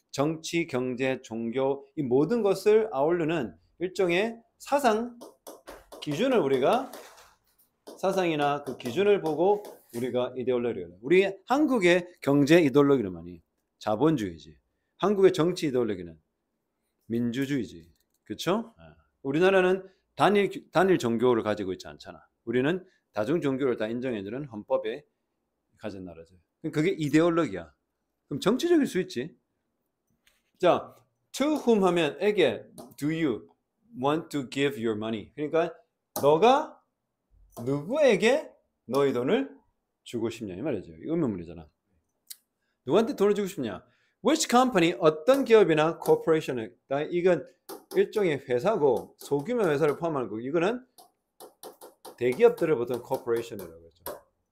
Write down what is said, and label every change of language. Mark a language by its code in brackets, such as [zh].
[ko] 정치, 경제, 종교 이 모든 것을 아우르는 일종의 사상 기준을 우리가 사상이나 그 기준을 보고 우리가 이데올로기를 우리 한국의 경제 이데올로기는 많이 자본주의지. 한국의 정치 이데올로기는 민주주의지. 그렇죠? 우리나라는 단일 종교를 가지고 있지 않잖아. 우리는 다중 종교를 다 인정해주는 헌법에 가진 나라죠. 그게 이데올로기야. 그럼 정치적일 수 있지. 자, [en] to whom [ko] 하면 에게 [en] do you want to give your money? [ko] 그러니까 너가 누구에게 너의 돈을 주고 싶냐 이 말이죠. 이 의문문이잖아. 누구한테 돈을 주고 싶냐? [en] Which company [ko] 어떤 기업이나 corporation 이건 일종의 회사고 소규모 회사를 포함하는 거고 이거는 대기업들을 보통 corporation이라고 하죠.